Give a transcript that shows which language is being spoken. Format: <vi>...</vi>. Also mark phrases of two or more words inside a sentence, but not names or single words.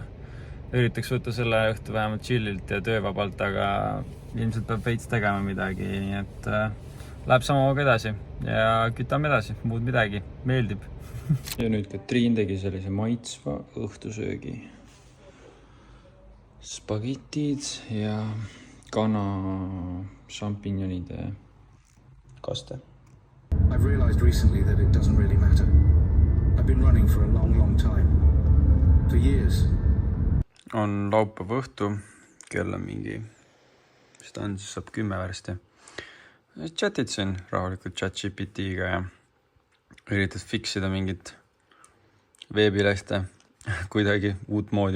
<et>Üritaks võtta selle õhtu vähemalt chillilt ja töövabalt, aga ilmselt peab veits tegema midagi, nii et läheb samamoodi edasi ja kütame edasi, muud midagi, meeldib. Ja nüüd Katriin tegi sellise maitsva õhtusöögi. Spagetid ja kana šampinjonide kaste.</et> <en>I've realized recently that it doesn't really matter. I've been running for a long time. For years.</en> <et>On laupäeva õhtu, kell on mingi, mis ta on, siis saab 10 värsti. Chatitsin rahulikult ChatGPT-ga ja üritad fiksida mingit veebilehte kuidagi uut moodi.</et>